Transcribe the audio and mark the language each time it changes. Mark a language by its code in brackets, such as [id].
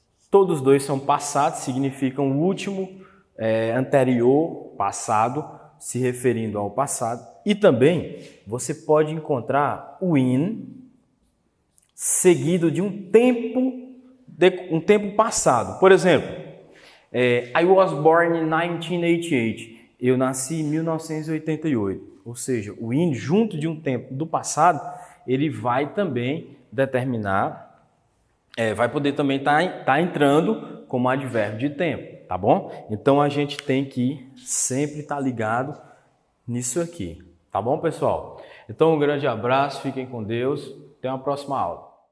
[pt] Todos dois são passados, significam o último, anterior, passado, se referindo ao passado. E também você pode encontrar o in seguido de um tempo passado. Por exemplo, [en] I was born in 1988. [pt] Eu nasci em 1988. Ou seja, o in junto de um tempo do passado, ele vai também determinar, vai poder também estar entrando como advérbio de tempo, tá bom? Então a gente tem que sempre estar ligado nisso aqui, tá bom, pessoal? Então um grande abraço, fiquem com Deus, até uma próxima aula.